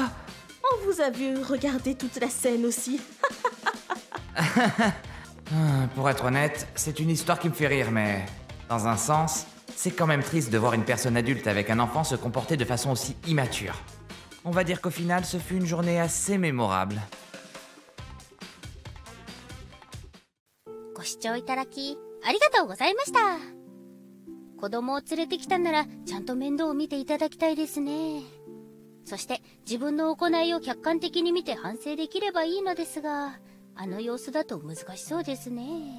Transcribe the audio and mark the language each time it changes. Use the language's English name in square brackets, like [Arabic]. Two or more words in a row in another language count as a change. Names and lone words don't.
[French] On vous a vu regarder toute la scène aussi. Pour être honnête, c'est une histoire qui me fait rire, mais... Dans un sens, c'est quand même triste de voir une personne adulte avec un enfant se comporter de façon aussi immature. On va dire qu'au final, ce fut une journée assez mémorable. [Japanese] ご視聴いただきありがとうございました。子供を連れてきたならちゃんと面倒を見ていただきたいですね。そして自分の行いを客観的に見て反省できればいいのですが、あの様子だと難しそうですね。